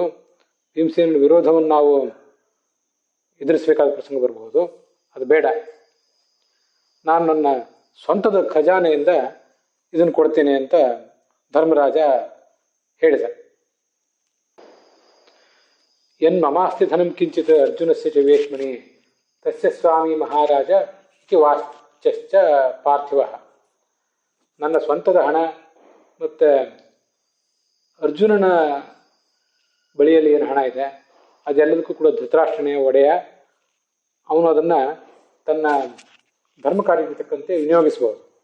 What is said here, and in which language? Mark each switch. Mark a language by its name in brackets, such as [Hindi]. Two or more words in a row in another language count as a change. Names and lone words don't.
[Kannada] ಭೀಮಸೇನ ವಿರೋಧವನ್ನು ನಾವು ಎದುರಿಸಬೇಕಾದ ಪ್ರಸಂಗ ಬರಬಹುದು. ಅದು ಬೇಡ. ನಾನು ನನ್ನ ಸ್ವಂತದ ಖಜಾನೆಯಿಂದ ಇದನ್ನು ಕೊಡ್ತೇನೆ ಅಂತ ಧರ್ಮರಾಜ ಹೇಳಿದ. [Sanskrit] ಎನ್ ಮಮಾಸ್ತಿ ಧನಂ ಕಿಂಚಿತ್ ಅರ್ಜುನಸ್ಯ ಚ ವೇಶ್ಮನಿ ತಸ್ಯ ಸ್ವಾಮಿ ಮಹಾರಾಜ ಇತಿ ವಾಚ್ಯಶ್ಚ ಪಾರ್ಥಿವ. [Kannada] ನನ್ನ ಸ್ವಂತದ ಹಣ ಮತ್ತು ಅರ್ಜುನನ ಬಳಿಯಲ್ಲಿ ಏನು ಹಣ ಇದೆ ಅದೆಲ್ಲದಕ್ಕೂ ಕೂಡ ಧೃತರಾಷ್ಟ್ರನೇ ಒಡೆಯ. ಅವನು ಅದನ್ನು ತನ್ನ ಧರ್ಮ ಕಾರ್ಯಕ್ಕೆ ತಕ್ಕಂತೆ ವಿನಿಯೋಗಿಸಬಹುದು.